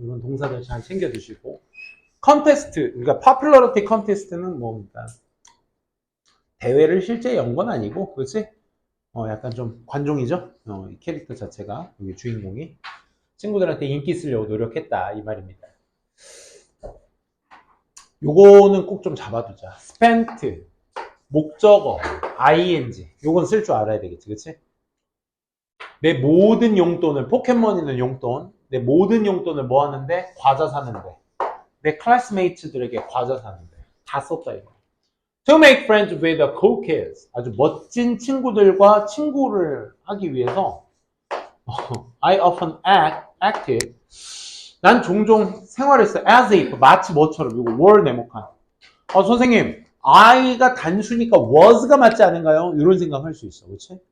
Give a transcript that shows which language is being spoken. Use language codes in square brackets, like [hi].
[ko] 이런 동사들 잘 챙겨두시고. 컨테스트, 그러니까 popularity 컨테스트는 뭡니까? 대회를 실제 연 건 아니고, 그렇지? 약간 좀 관종이죠? 이 캐릭터 자체가, 여기 주인공이. 친구들한테 인기 쓰려고 노력했다, 이 말입니다. 요거는 꼭 좀 잡아두자. spent, 목적어, ing. 요건 쓸 줄 알아야 되겠지, 그치? 내 모든 용돈을, 포켓몬이는 용돈, 내 모든 용돈을 뭐 하는데? 과자 사는데. 내 클래스메이트들에게 과자 사는데. 다 썼다, 이거. [en] To make friends with the cool kids. [ko] 아주 멋진 친구들과 친구를 하기 위해서 [en] I often acted. [ko] 난 종종 생활했어. [en] as if, [ko] 마치 뭐처럼. 이거 were 네모칸. 선생님, I가 단수니까 was가 맞지 않은가요? 이런 생각할 수 있어. 그렇지?